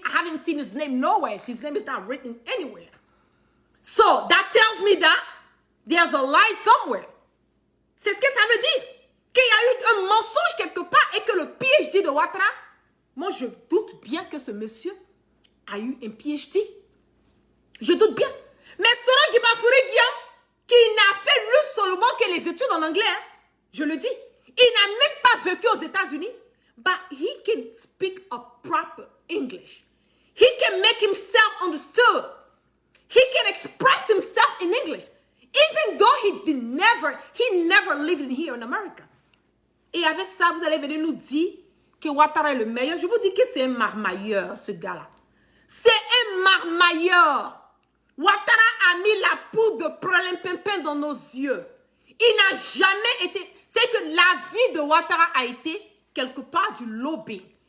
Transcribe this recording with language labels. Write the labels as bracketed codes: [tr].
[en] I haven't seen his name nowhere. His name is not written anywhere. So, that tells me that there's a lie somewhere. [fr] C'est ce que ça veut dire. Qu'il y a eu un mensonge quelque part et que le PhD de Ouattara, moi, je doute bien que ce monsieur a eu un PhD. Je doute bien. Mais selon Guibafouri Guillaume, qui n'a fait lui seulement que les études en anglais, je le dis, il n'a même pas vécu aux États-Unis, [en] but he can speak a proper English. He can make himself understood. He can express himself in English, even though he never lived here in America. [fr] Et avec ça, vous allez venir nous dire que Ouattara est le meilleur. Je vous dis que c'est un marmailleur, ce gars-là. C'est un marmailleur. Ouattara a mis la poudre de pralimpinpin dans nos yeux. Il n'a jamais été... C'est que la vie de Ouattara a été quelque part du lobbying.